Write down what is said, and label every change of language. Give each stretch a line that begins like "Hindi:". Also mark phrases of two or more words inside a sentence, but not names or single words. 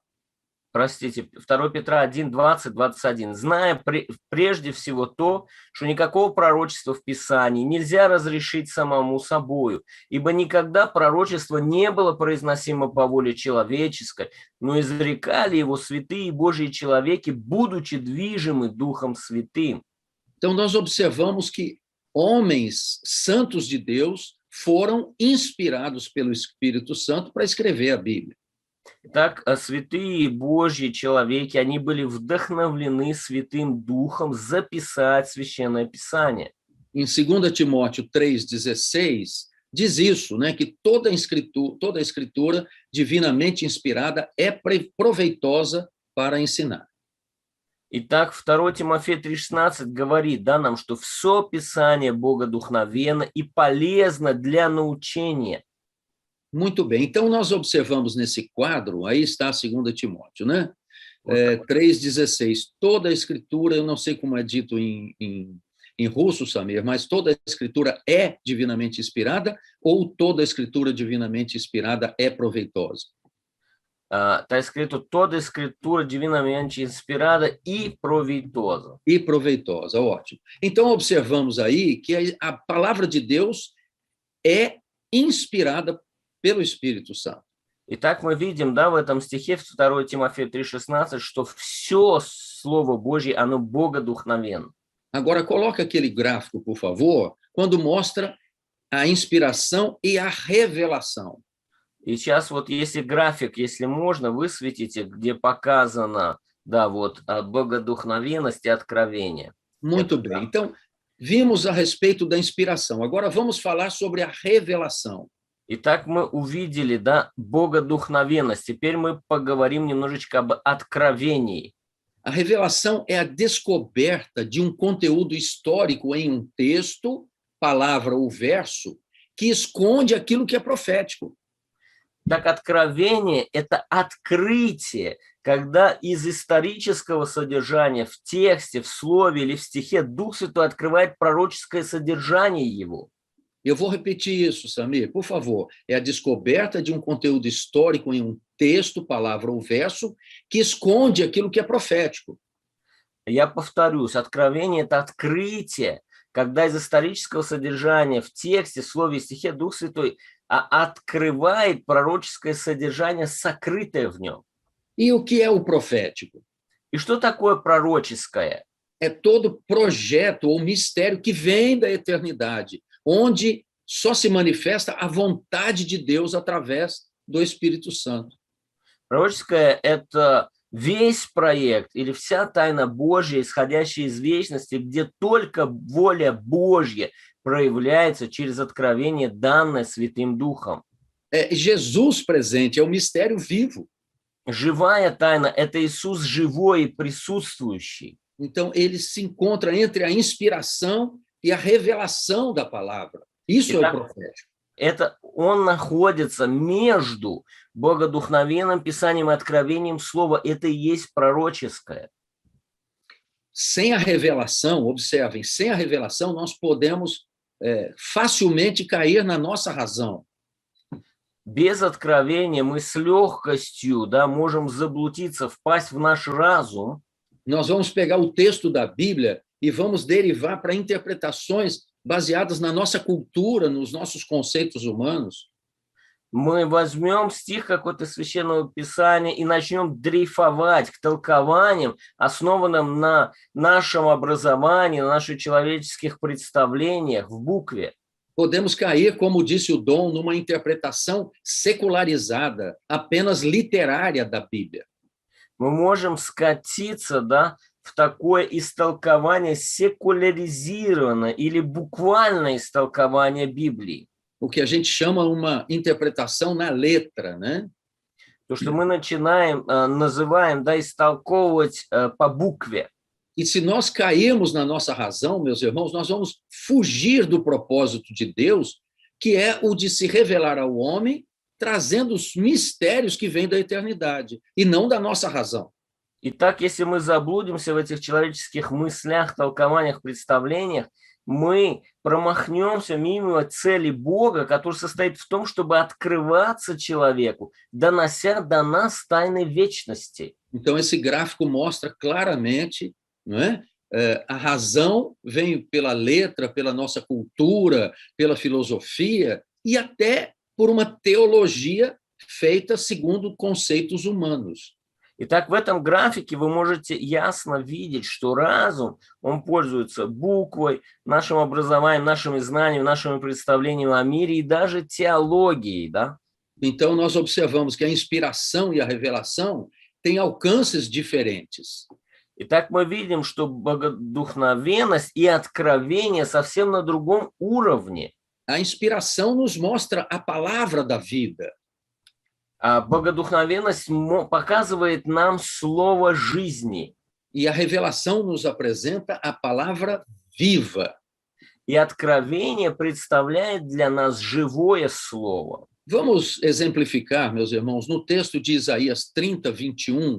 Russian: Простите, 2 Петра 1:20-21. Зная прежде всего то, что никакого пророчества в Писании нельзя разрешить самому собою, ибо никогда пророчество не было произносимо по воле человеческой, но изрекали его святые Божьи человеки, будучи движимы Духом Святым.
Portuguese: Então, nós observamos que homens santos de Deus foram inspirados pelo Espírito Santo para escrever a Bíblia.
Russian: Итак, святые Божьи человеки, они были вдохновлены Святым Духом записать Священное Писание.
Portuguese: Em 2 Timóteo 3:16, diz isso, né, que toda a escritura divinamente inspirada é proveitosa para ensinar.
Russian: Итак, 2 Тимофея 3:16 говорит, да, нам, что все Писание богодухновенно и полезно для научения.
Portuguese: Muito bem, então nós observamos nesse quadro, aí está 2 Timóteo, né? 3:16, toda a escritura, eu não sei como é dito em russo, Samir, mas toda a escritura é divinamente inspirada ou toda a escritura divinamente inspirada é proveitosa? Está escrito toda a escritura divinamente inspirada e proveitosa. E proveitosa, ótimo. Então observamos aí que a palavra de Deus é inspirada pelo Espírito Santo.
Russian: Итак, мы видим, да, в этом стихе, в 2 Тимофею 3,16, что все Слово Божье, оно богодухновенно.
Portuguese: Agora, coloca aquele gráfico, por favor, quando mostra a inspiração e a revelação.
Russian: И сейчас вот если график, если можно, высветите, где показано, да, вот богодухновенность и откровение.
Portuguese: Muito bem. Então, vimos a respeito da inspiração. Agora vamos falar sobre a revelação.
Russian: Итак, мы увидели, да, богодухновенность. Теперь мы поговорим немножечко об откровении.
Portuguese: A revelação é a descoberta de um conteúdo histórico em um texto, palavra ou verso, que esconde aquilo que é profético.
Russian: Так, откровение – это открытие, когда из исторического содержания в тексте, в слове или в стихе Дух Святой открывает пророческое содержание его.
Portuguese: Eu vou repetir isso, Samir, por favor. É a descoberta de um conteúdo histórico em um texto, palavra ou verso, que esconde aquilo que é profético.
Russian: Я повторюсь, откровение – это открытие, когда из исторического содержания в тексте, слове и стихе Дух Святой открывает пророческое содержание, сокрытое в нем.
Portuguese: E o que é o profético?
Russian: И что такое пророческое?
Portuguese: É todo projeto ou mistério que vem da eternidade, onde só se manifesta a vontade de Deus através do Espírito Santo.
Russian: Пророческое – это весь проект или вся тайна Божья, исходящая из вечности, где только воля Божья проявляется через откровение, данное Святым Духом.
Portuguese: É Jesus presente, é o mistério vivo.
Russian: Живая тайна – это Иисус живой и присутствующий.
Portuguese: Então, ele se encontra entre a inspiração e a revelação da palavra. Isso é o profético.
Russian: Он находится между богодухновенным Писанием и откровением Слова. Это и есть пророческое.
Portuguese: Sem a revelação, observem, sem a revelação nós podemos facilmente cair na nossa razão.
Russian: Без откровения мы с легкостью, да, можем заблудиться, впасть в наш разум.
Portuguese: Nós vamos pegar o texto da Bíblia e vamos derivar para interpretações baseadas na nossa cultura, nos nossos conceitos humanos.
Russian: Мы возьмем стих какой-то Священного Писания и начнем дрейфовать к толкованиям, основанным на нашем образовании, на наших человеческих представлениях в букве.
Portuguese: Podemos cair, como disse o Dom, numa interpretação secularizada, apenas literária da Bíblia.
Russian: Мы можем скатиться, да, в такое истолкование секуляризированное или буквальное истолкование Библии.
Portuguese: O que a gente chama uma interpretação na letra, né?
Russian: То, что мы начинаем, называем, да, истолковывать по букве.
Portuguese: E se nós cairmos na nossa razão, meus irmãos, nós vamos fugir do propósito de Deus, que é o de se revelar ao homem, trazendo os mistérios que vêm da eternidade, e não da nossa razão.
Russian: Итак, если мы заблудимся в этих человеческих мыслях, толкованиях, представлениях, мы промахнемся мимо цели Бога, которая состоит в том, чтобы открываться человеку, донося до нас тайны вечности.
Portuguese: Então, esse gráfico mostra claramente, não é? A razão vem pela letra, pela nossa cultura, pela filosofia e até por uma teologia feita segundo conceitos humanos.
Russian: Итак, в этом графике вы можете ясно видеть, что разум, он пользуется буквой, нашим образованием, нашими знаниями, нашими представлениями о мире и даже теологией, да?
Portuguese: Então, nós observamos que a inspiração e a revelação têm alcances diferentes.
Russian: Итак, мы видим, что богодухновенность и откровение совсем на другом уровне.
Portuguese: A inspiração nos mostra a palavra da vida.
Russian: А богодухновенность показывает нам слово жизни.
Portuguese: E a revelação nos apresenta a palavra viva.
Russian: И откровение представляет для нас живое слово.
Portuguese: Vamos exemplificar, meus irmãos, no texto de Isaías 30, 21.